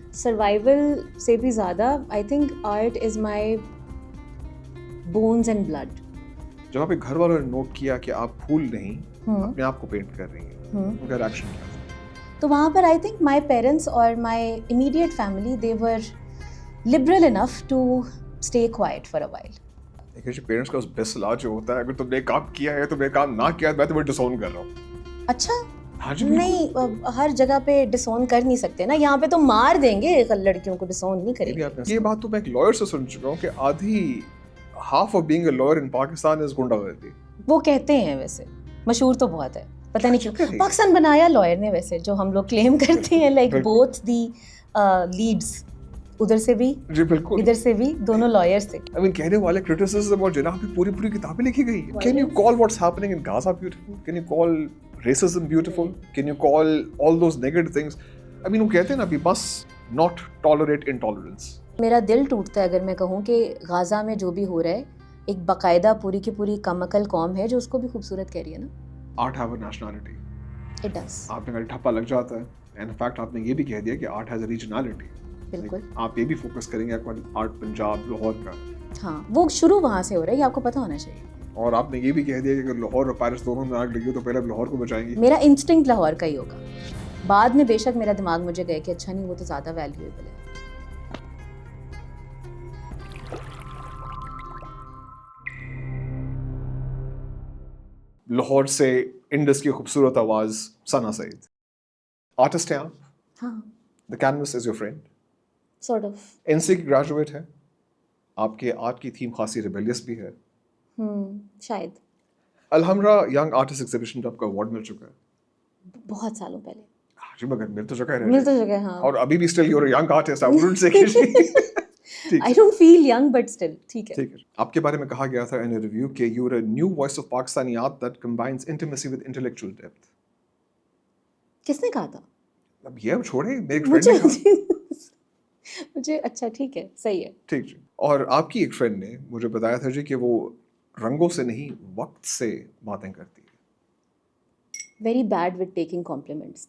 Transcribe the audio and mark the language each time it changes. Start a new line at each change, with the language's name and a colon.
English: Survival
Urdu: سے بھی زیادہ
English: I think art is my bones and blood.
Urdu: جب آپ کے گھر والوں نے نوٹ کیا کہ آپ پھول نہیں اپنے آپ کو پینٹ کر رہی ہیں، ان کا ریاکشن کیا تھا؟ تو وہاں پر
English: I think my parents اور my immediate family they were liberal enough to stay quiet for a while.
Urdu: دیکھیے پیرنٹس کا بیسٹ علاج ہوتا ہے اگر تم نے کام کیا ہے، تم نے کام نہ کیا میں تمہیں ڈسون کر رہا ہوں. اچھا نہیں، ہر جگہ پہ ڈسون کر نہیں سکتے نا، یہاں پہ تو مار دیں گے لڑکیوں کو، ڈسون نہیں کریں گے. یہ بات تو میں ایک لائر سے سن چکا ہوں کہ آدھی
English: half of being a liar in Pakistan is
Urdu: گنڈا گردی. وہ کہتے ہیں، ویسے مشہور تو بہت ہے، پتہ نہیں کیوں پاکستان بنایا لائر نے، ویسے جو ہم لوگ کلیم کرتے ہیں
English: like both the leads
Urdu: ادھر سے بھی جی بالکل ادھر سے بھی دونوں لائرز تھے.
English: I mean
Urdu: کہنے والے کرٹیسزم اور جناب پہ پوری کتابیں لکھی گئی ہیں.
English: Can you call what's happening in Gaza beautiful? Can you call racism beautiful? Can you call all those negative things? I mean
Urdu: وہ کہتے ہیں نا
English: we must not tolerate intolerance.
Urdu: میرا دل ٹوٹتا ہے اگر میں کہوں کہ غازہ میں جو بھی ہو رہا ہے ایک باقاعدہ پوری کی پوری کم عقل قوم ہے جو اس کو بھی خوبصورت کہہ رہی ہے نا.
English: Art have a nationality. It does.
Urdu: آپ نے کہا ٹھپا لگ جاتا ہے
English: and in fact
Urdu: آپ نے یہ بھی کہہ دیا کہ
English: art has a regionality.
Urdu: بالکل. آپ یہ بھی فوکس کریں گے آرٹ پنجاب لاہور کا. ہاں وہ شروع وہاں سے ہو رہا ہے، یہ آپ کو پتہ ہونا چاہیے. اور آپ نے یہ بھی کہہ دیا کہ اگر لاہور اور پیرس دونوں میں آگ لگی ہو تو پہلے آپ لاہور کو بچائیں گی. میرا انسٹنکٹ لاہور کا ہی ہوگا، بعد میں بے شک میرا دماغ مجھے گئے کہ اچھا نہیں وہ تو زیادہ ویلیویبل ہے. لاہور سے انڈس کی خوبصورت آواز ثنا سعید، آرٹسٹ ہیں آپ. ہاں
English: The canvas is your friend. sort of.
Urdu: NC کی گریجویٹ ہے، آپ کے آرٹ کی تھیم خاصی ریبیلیس بھی ہے. شاید الحمرا ینگ آرٹسٹ ایگزیبیشن پہ آپ کا ایوارڈ مل چکا ہے بہت سالوں پہلے. جی مگر مل تو چکا ہے، مل تو چکا ہے ہاں. اور ابھی بھی
English: Still you are a young artist. I wouldn't say I don't feel young but still
Urdu: ٹھیک ہے. ٹھیک ہے. آپ کے بارے میں کہا گیا تھا
English: in a review کہ you are a new voice of Pakistani art that combines intimacy with intellectual depth.
Urdu: کس نے کہا تھا؟ اب یہ اب چھوڑیں، میرے فرینڈ نے کہا. مجھے اچھا ٹھیک ہے، صحیح ہے. ٹھیک جی. اور آپ کی ایک فرینڈ نے مجھے بتایا تھا جی کہ وہ رنگوں سے نہیں وقت سے باتیں کرتی ہے.
English: Very bad with taking compliments.